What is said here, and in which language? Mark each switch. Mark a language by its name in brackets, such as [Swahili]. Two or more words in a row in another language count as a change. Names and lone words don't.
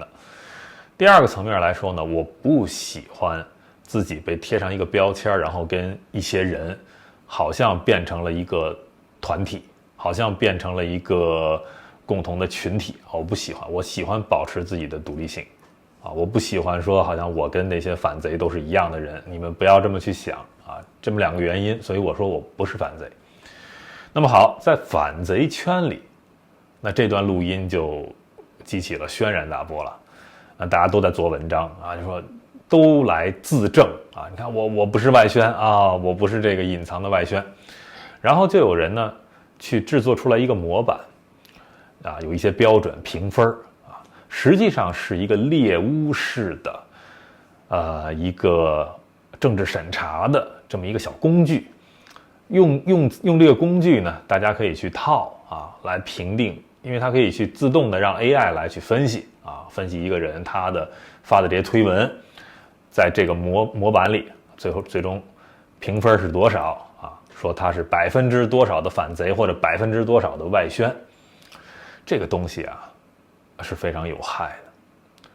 [Chinese] 第2個層面來說呢，我不喜歡自己被貼上一個標籤，然後跟一些人好像變成了一個团體，好像变成了一個共同的群體，我不喜歡，我喜歡保持自己的獨立性，啊，我不喜歡說好像我跟那些反賊都是一樣的人，你們不要這麼去想啊，這麼2個原因，所以我說我不是反賊。那麼好，在反賊圈裡，那這段錄音就激起了軒然大波了，那大家都在做文章啊，就說都來自證啊，你看我不是外宣啊，我不是這個隱藏的外宣，然後就有人呢去制作出來一個模板。啊，有一些標準評分啊，實際上是一個獵巫式的，一個政治審查的這麼一個小工具。用這個工具呢，大家可以去套啊，来評定，因為它可以去自動的讓 AI 來去分析啊，分析一个人他的发的这些推文，在这个模板裡，最終評分是多少啊？說他是%多少的反賊，或者%多少的外宣。這個東西啊，是非常有害的。